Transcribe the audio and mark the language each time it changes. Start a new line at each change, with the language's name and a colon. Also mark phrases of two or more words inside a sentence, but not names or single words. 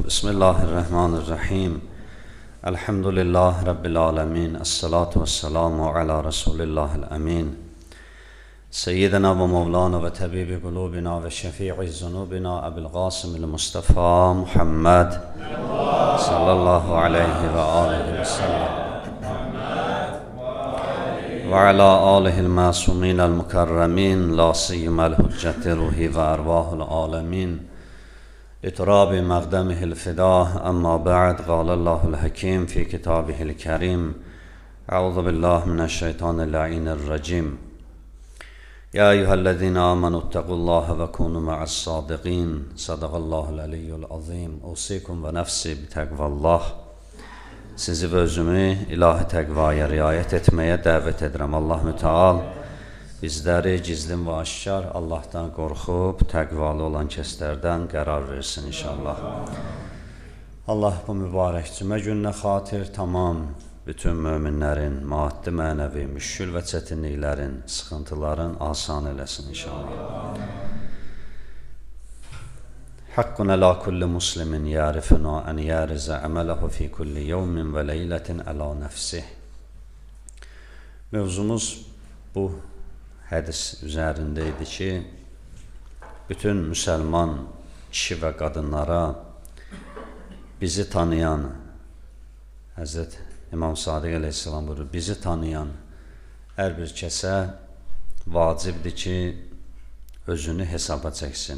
Arabic: بسم الله الرحمن الرحيم. الحمد لله رب العالمين. والصلاة والسلام على رسول الله الأمين. سيدنا ومولانا وطبيب قلوبنا وشفيع ذنوبنا أبي القاسم المصطفى محمد صلى الله عليه وعليه وسلم. وعلى آله المعصومين المكرمين لا سيما الحجة روحي وأرواح العالمين لتراب مقدمه الفداء أما بعد قال الله الحكيم في كتابه الكريم أعوذ بالله من الشيطان اللعين الرجيم يا أيها الذين آمنوا اتقوا الله وكونوا مع الصادقين صدق الله العلي العظيم أوصيكم ونفسي بتقوى الله.
Azerbaijani: Sizi və özümü ilahi təqvaya riayət etməyə dəvət edirəm. Allah mütəal bizləri gizlin və aşkar Allahdan qorxub təqvalı olan kəslərdən qərar versin inşallah. Allah bu mübarək cümə gününə xatir tamam bütün möminlərin maddi mənəvi müşkül və çətinliklərin, sıxıntıların asan eləsin inşallah.
Arabic: حق على كل مسلم يعرفنا أن يعرض عمله في كل يوم وليلة على نفسه.
Azerbaijani: Mevzumuz bu hədis üzərindeydi ki, bütün müsəlman kişi və qadınlara bizi tanıyan, Həzrət İmam Sadiq əleyhissalam buyurur, bizi tanıyan hər bir kəsə vacibdir ki, özünü hesaba çəksin.